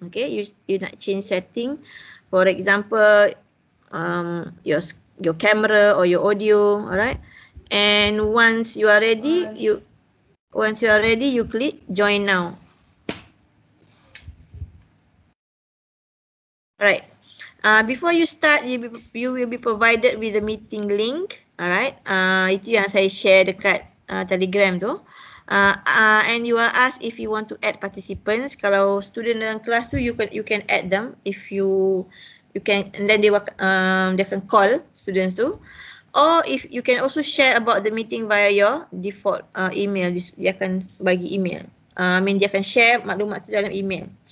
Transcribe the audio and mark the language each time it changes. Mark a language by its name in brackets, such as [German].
[English] Okay, you nak change setting. For example, your camera or your audio, alright. And once you are ready, you click Join Now. Alright. Before you start, you will be provided with a meeting link. Alright. [Malay] Itu yang saya share dekat Telegram tu. [English] And you are asked if you want to add participants. [Malay] Kalau student dalam kelas tu, [English] you can add them if you can, and then they can call students tu. Or if you can also share about the meeting via your default email. [Malay] Dia akan bagi email. Dia akan share maklumat tu dalam email.